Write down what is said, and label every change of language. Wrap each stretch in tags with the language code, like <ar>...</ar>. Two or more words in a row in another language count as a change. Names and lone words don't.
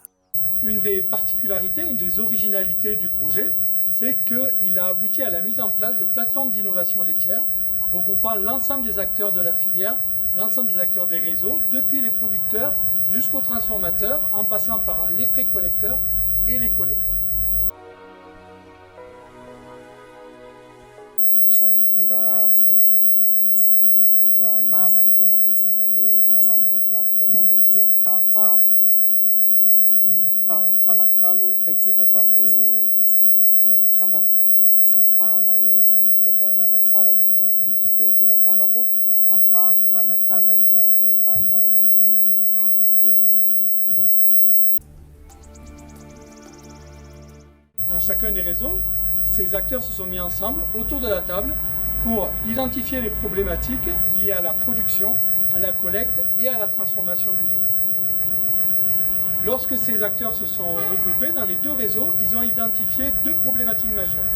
<fr>Une des particularités, une des originalités du projet, c'est qu'il a abouti à la mise en place de plateformes d'innovation laitière regroupant l'ensemble des acteurs de la filière, l'ensemble des acteurs des réseaux, depuis les producteurs jusqu'aux transformateurs, en passant par les précollecteurs et les collecteurs.</fr> <mg>Isan'ny mitondra voka-tsoa ho anahy manokana aloha zany le mahamambo raha plateforme satria ahafahako fanakalo traikefa tamin'ireo mpikambara ahafahana hoe nanitatra nanatsara nefa zavatra nisy teo ampelantanako, ahafahako nanajanona zay zavatra hoe fahazarana tsy nity teo amin'ny fomba fiasa.</mg> <fr>Dans chacun des réseaux, ces acteurs se sont mis ensemble autour de la table pour identifier les problématiques liées à la production, à la collecte et à la transformation du lait. Lorsque ces acteurs se sont regroupés dans les deux réseaux, ils ont identifié deux problématiques majeures.</fr>